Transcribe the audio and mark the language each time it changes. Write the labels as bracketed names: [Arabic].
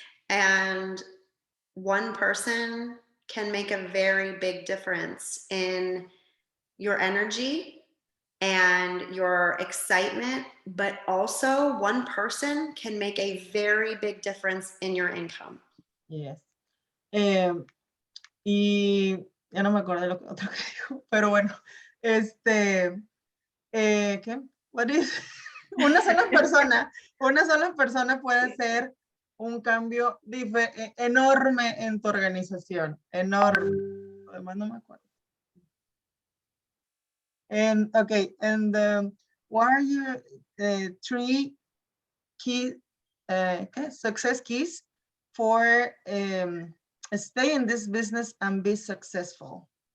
[English] And one person can make a very big difference in your energy and your excitement, but also one person can make a very big difference in your income. Yes. [Spanish] Y ya no me acuerdo de lo otro que dijo, pero bueno, ¿qué? [English] What is? [Spanish] Una sola persona puede hacer un cambio enorme en tu organización, enorme. Además no me acuerdo. [English] And okay, and what are your three key success keys for stay in this business and be successful?